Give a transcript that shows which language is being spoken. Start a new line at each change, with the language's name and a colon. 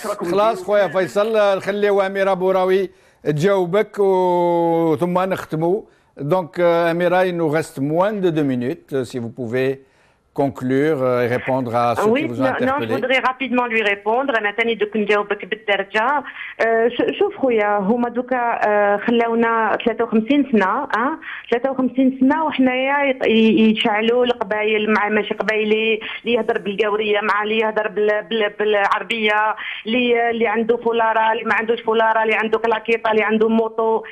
Arabic: خلاص خويا فيصل، خليو أميرة بوراوي تجاوبك ثم نختموا.
French: Donc Amira, il nous reste moins de 2 minutes. Si vous pouvez conclure et répondre à ceux qui vous ont interpellé. Non, je voudrais rapidement lui répondre.
Arabic: أنا تاني دوك نجاوبك بالدرجة. شوف خويا، هما دوكا خلاونا 53 سنة 53 سنة وحنايا يشعلوا القبائل مع ماشي قبايلي، اللي يهضر بالقاورية مع اللي يهضر بالعربية، اللي عنده فولارة، اللي ما عندوش فولارة، اللي عنده كلاكيطة، اللي عنده موطو.